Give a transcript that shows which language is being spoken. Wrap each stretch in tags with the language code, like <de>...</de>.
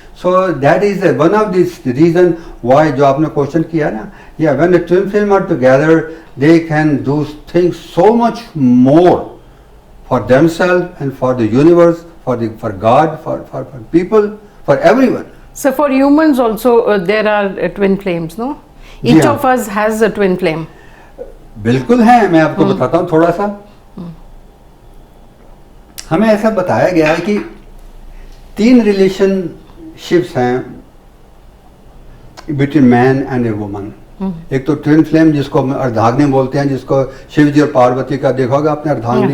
<en>So that is one of this reason why, जो आपने question किया ना, या when the twin flame are together, they can do things so much more for themselves and for the universe, for God, for people, for everyone. So for humans also there are twin flames, no? Each of us has a twin flame.</en> <hi>बिल्कुल है, मैं आपको बताता हूँ थोड़ा सा। हमें ऐसा बताया गया है कि 3 रिलेशनशिप्स हैं between man and a woman. एक तो ट्विन फ्लेम जिसको हम अर्धांगिनी बोलते हैं, जिसको शिव जी और पार्वती का देखा होगा आपने, अर्धांगिनी।</hi>